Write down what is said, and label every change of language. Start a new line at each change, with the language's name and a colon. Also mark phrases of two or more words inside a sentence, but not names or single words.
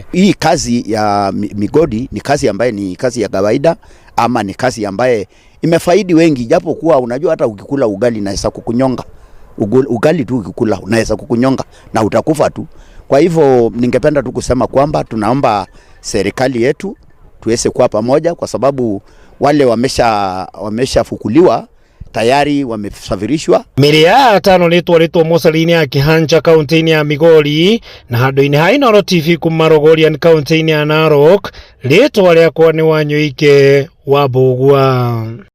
Swahili: Hii kazi ya migodi ni kazi ambaye ni kazi ya kawaida, ama ni kazi ambaye imefaidi wengi, japo kuwa unajua hata ukikula ugali naweza kukunyonga. Ugali tu ukikula unaweza kukunyonga na utakufa tu. Kwa hivyo ningependa tu kusema kwamba tunaomba serikali yetu tuweze kuwa pamoja, kwa sababu wale wameshafukuliwa tayari wamesafirishwa.
Kikuyu: Miria atano nitwaritwo mocarini ya Kihanja kaunti-ini ya Migori na handu-ini ha Inooro TV kuma Rogorian kaunti-ini ya Narok. Ritwa riakwa ni Wanyuike wa Mbugua.